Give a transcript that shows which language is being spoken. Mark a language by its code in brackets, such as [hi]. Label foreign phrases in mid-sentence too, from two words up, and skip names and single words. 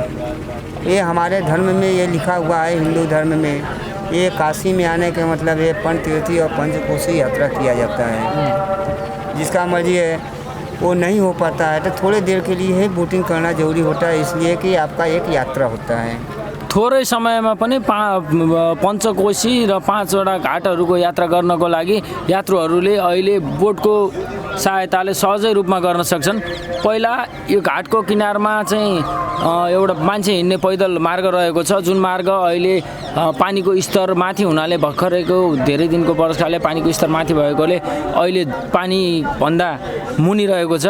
[hi] ये हमारे धर्म में ये लिखा हुआ है, हिंदू धर्म में ये काशी में आने का मतलब ये पंचतीर्थी और पंचकोशी यात्रा किया जाता है। जिसका मर्जी है वो नहीं हो पाता है तो थोड़ी देर के लिए ही बोटिंग करना जरूरी होता है, इसलिए कि आपका एक यात्रा होता है। [ne] थोरै समयमा पनि पञ्चकोशी र 5वटा घाटहरूको यात्रा गर्नको लागि यात्रुहरूले अहिले बोटको सहायताले सहजै रूपमा गर्न सक्छन्। पहिला यो घाटको किनारमा चाहिँ एउटा मान्छे हिँड्ने पैदल मार्ग रहेको छ, जुन मार्ग अहिले पानीको स्तर माथि हुनाले भर्खरैको धेरै दिनको वर्षाले पानीको स्तर माथि भएकोले अहिले पानी भन्दा मुनि रहेको छ।